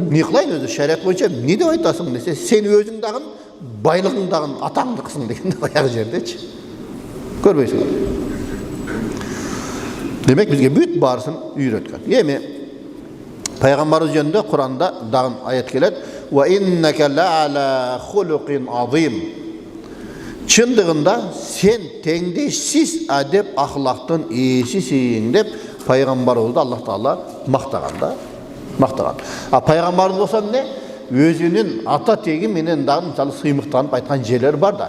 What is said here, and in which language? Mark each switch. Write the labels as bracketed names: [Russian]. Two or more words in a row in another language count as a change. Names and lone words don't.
[Kyrgyz] "Эмне кылайын өзү шарият боюнча эмне деп айтасың?" десе, "Сен өзүң дагы байлыгың дагы атаңдыксың" деген баягы жердечи. Көрбөйсүңбү? Демек бизге бүт баарысын үйрөткөн. Эми пайгамбарыбыз жөнүндө Куранда дагы аят келет. [Arabic] "وإنك لعلى خلق عظيم." [Kyrgyz] Чындыгында сен теңдешсиз адеп ахлактын ээсисиң деп пайгамбарыбызды Аллах Таала мактаган да. Мактаган. Пайгамбарыбыз болсо эмне? Өзүнүн ата теги менен дагы мисалы сыймыктанып айткан жерлер бар да.